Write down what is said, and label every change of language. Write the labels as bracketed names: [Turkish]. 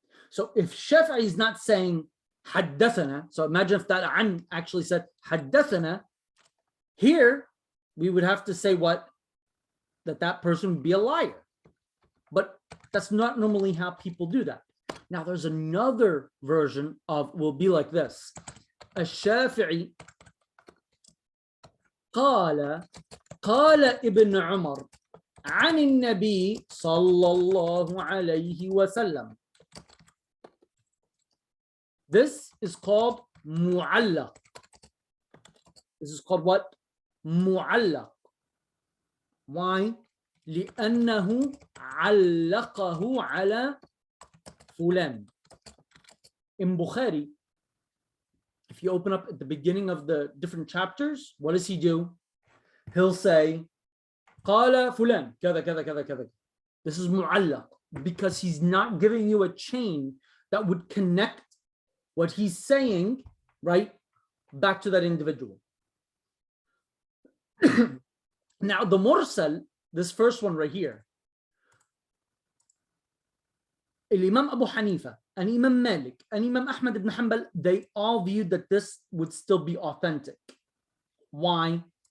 [English] So if Shafi'i is not saying حدثنا, so imagine if that an actually said حدثنا, here we would have to say what? That person would be a liar. But that's not normally how people do that. Now there's another version of, will be like this. [Arabic] الشافعي قال ابن عمر عن النبي صلى الله عليه وسلم. [English] This is called mu'allaq. This is called what? Mu'allaq. Why? [Arabic] لأنه علقه على فلان. [English] In Bukhari, if you open up at the beginning of the different chapters, what does he do? He'll say, [Arabic] قال فلان كذا كذا كذا كذا. [English] This is mu'allaq because he's not giving you a chain that would connect what he's saying, right, back to that individual. Now, the mursal, this first one right here, Imam Abu Hanifa and Imam Malik and Imam Ahmad ibn Hanbal, they all viewed that this would still be authentic. Why?